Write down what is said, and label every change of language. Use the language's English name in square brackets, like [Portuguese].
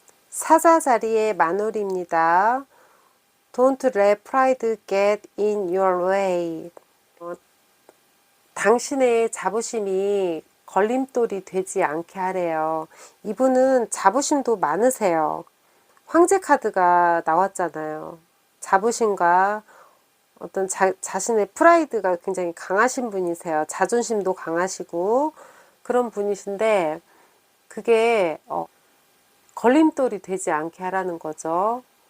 [Korean] 사자 자리의 마놀입니다. [English] Don't let pride get in your way. [Korean] 당신의 자부심이 걸림돌이 되지 않게 하래요. 이분은 자부심도 많으세요. 황제 카드가 나왔잖아요. 자부심과 어떤 자신의 프라이드가 굉장히 강하신 분이세요. 자존심도 강하시고 그런 분이신데 그게 걸림돌이 되지 않게 하라는 거죠.